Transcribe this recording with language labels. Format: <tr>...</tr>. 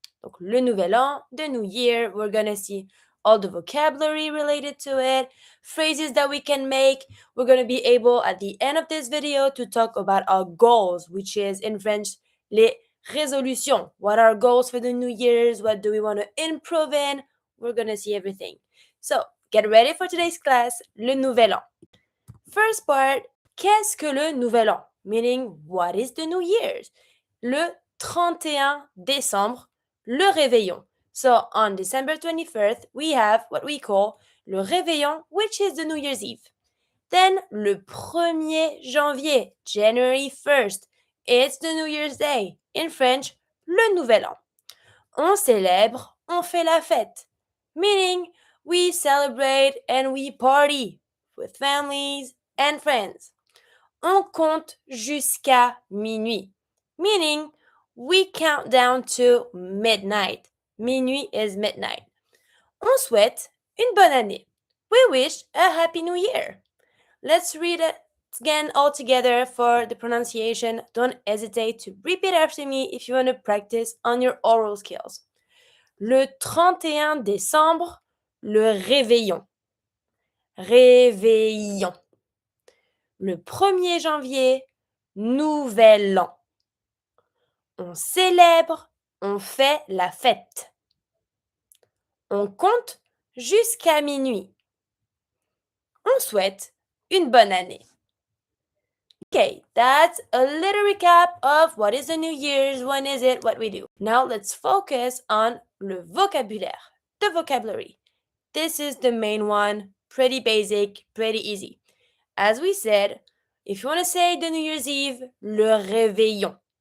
<fr>Donc le Nouvel An,</fr> <en>the New Year, we're gonna see all the vocabulary related to it, phrases that we can make. We're going to be able at the end of this video to talk about our goals, which is in French,</en> <fr>les résolutions.</fr> <en>What are our goals for the New Year's? What do we want to improve in? We're going to see everything. So, get ready for today's class,</en> <fr>le Nouvel An.</fr> <en>First part,</en> <fr>qu'est-ce que le Nouvel An?</fr> <en>Meaning, what is the New Year's?</en> <fr>Le 31 décembre, le réveillon.</fr> <en>So on December 21st, we have what we call</en> <fr>le réveillon,</fr> <en>which is the New Year's Eve. Then</en> <fr>le 1er janvier,</fr> <en>January 1st, it's the New Year's Day. In French,</en> <fr>le Nouvel An. On célèbre, on fait la fête.</fr> <en>Meaning, we celebrate and we party with families and friends.</en> <fr>On compte jusqu'à minuit.</fr> <en>Meaning, we count down to midnight. Minuit is midnight.</en> <fr>On souhaite une bonne année.</fr> <en>We wish a happy new year. Let's read it again all together for the pronunciation. Don't hesitate to repeat after me if you want to practice on your oral skills.</en> <fr>Le 31 décembre, le réveillon. Réveillon. Le 1er janvier, nouvel an. On célèbre, on fait la fête. On compte jusqu'à minuit. On souhaite une bonne année.</fr> <en>Okay, that's a little recap of what is the New Year's, when is it, what we do. Now let's focus on</en> <fr>le vocabulaire,</fr> <en>the vocabulary. This is the main one, pretty basic, pretty easy. As we said, if you want to say the New Year's Eve,</en> <fr>le réveillon.</fr>